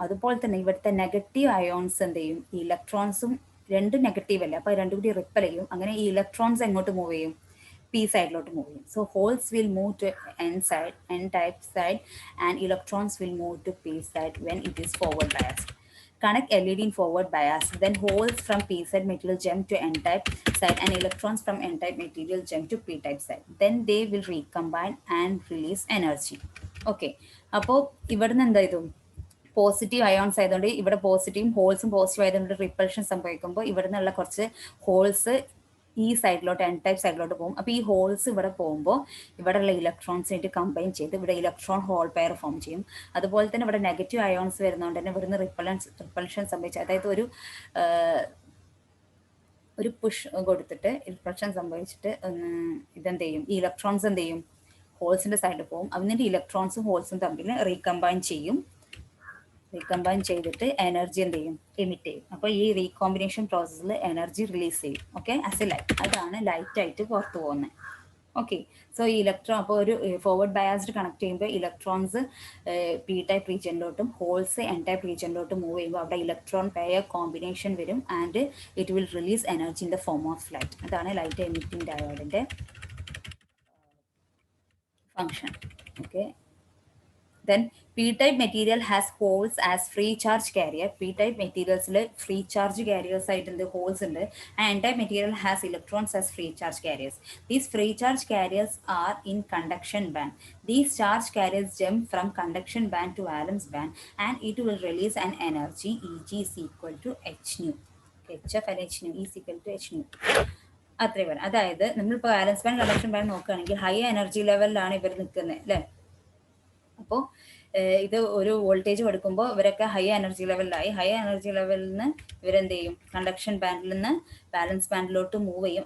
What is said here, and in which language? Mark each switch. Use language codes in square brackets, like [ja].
[ml] അതുപോലെ തന്നെ ഇവിടുത്തെ നെഗറ്റീവ് അയോൺസ് എന്ത് ചെയ്യും, ഈ ഇലക്ട്രോൺസും രണ്ട് നെഗറ്റീവ് അല്ലേ, അപ്പോൾ രണ്ടും കൂടി റിപ്പൽ ചെയ്യും. അങ്ങനെ ഈ ഇലക്ട്രോൺസ് എങ്ങോട്ട് മൂവ് ചെയ്യും, പി സൈഡിലോട്ട് മൂവ് ചെയ്യും. [en] So holes will move to N side, N type side, and electrons will move to P side when it is forward biased. Connect LED in forward bias, then holes from p side material jump to n type side and electrons from n type material jump to p type side. Then they will recombine and release energy. [ml] Okay, അപ്പോൾ ഇവിടുന്ന് എന്തായത്, positive ions ആയതുകൊണ്ട് ഇവിടെ പോസിറ്റീവും ഹോൾസും positive ആയതുകൊണ്ട് repulsion സംഭവിക്കുമ്പോൾ ഇവിടെ നിന്നുള്ള കുറച്ച് ഹോൾസ് ഈ സൈഡിലോട്ട് എൻ ടൈപ്പ് സൈഡിലോട്ട് പോകും. അപ്പോൾ ഈ ഹോൾസ് ഇവിടെ പോകുമ്പോൾ ഇവിടെയുള്ള ഇലക്ട്രോൺസിനായിട്ട് കമ്പൈൻ ചെയ്ത് ഇവിടെ ഇലക്ട്രോൺ ഹോൾ പെയർ ഫോം ചെയ്യും. അതുപോലെ തന്നെ ഇവിടെ നെഗറ്റീവ് അയോൺസ് വരുന്നതുകൊണ്ട് തന്നെ ഇവിടുന്ന് റിപ്പൾഷൻ സംഭവിച്ചു, അതായത് ഒരു പുഷ് കൊടുത്തിട്ട് റിപ്പൾഷൻ സംഭവിച്ചിട്ട് ഇതെന്ത് ചെയ്യും, ഈ ഇലക്ട്രോൺസ് എന്ത് ചെയ്യും, ഹോൾസിൻ്റെ സൈഡിൽ പോകും. എന്നിട്ട് ഇലക്ട്രോൺസും ഹോൾസും തമ്മിൽ റീകമ്പൈൻ ചെയ്യും. റീകമ്പൈൻ ചെയ്തിട്ട് എനർജി എന്ത് ചെയ്യും, എമിറ്റ് ചെയ്യും. അപ്പോൾ ഈ റീകോമ്പിനേഷൻ പ്രോസസ്സിൽ എനർജി റിലീസ് ചെയ്യും. ഓക്കെ, [en] as a light, [ml] അതാണ് ലൈറ്റായിട്ട് പുറത്ത് പോകുന്നത്. ഓക്കെ, സോ ഈ ഇലക്ട്രോൺ അപ്പോൾ ഒരു ഫോർവേഡ് ബയാസ്ഡ് കണക്ട് ചെയ്യുമ്പോൾ electrons P type റീജിയനിലോട്ടും holes N type റീജിയനിലോട്ടും move ചെയ്യുമ്പോൾ അവിടെ ഇലക്ട്രോൺ പെയർ കോമ്പിനേഷൻ വരും [en] And it will release energy in the form of light. [ml] അതാണ് light emitting ഡയോഡിൻ്റെ function. [en] Okay, then p-type material has holes as free charge carrier. p-type materials free charge carriers [ml] ആയിട്ട് എന്ത് holes ഉണ്ട്, [en] and n-type material has electrons as free charge carriers. These free charge carriers are in conduction band. These charge carriers jump from conduction band to valence band and it will release an energy Eg is equal to h nu. h of h nu is equal to h nu. [ml] അത്രയും വരും. അതായത് നമ്മളിപ്പോൾ വാലൻസ് band conduction band നോക്കുകയാണെങ്കിൽ high energy ലെവലിലാണ് ഇവർ നിൽക്കുന്നത് അല്ലേ. അപ്പോൾ ഇത് ഒരു വോൾട്ടേജ് കൊടുക്കുമ്പോൾ ഇവരൊക്കെ ഹൈ എനർജി ലെവലിലായി. ഹൈ എനർജി ലെവലിൽ നിന്ന് ഇവരെന്ത് ചെയ്യും, കണ്ടക്ഷൻ ബാൻഡിൽ നിന്ന് ബാലൻസ് ബാൻഡിലോട്ട് മൂവ് ചെയ്യും.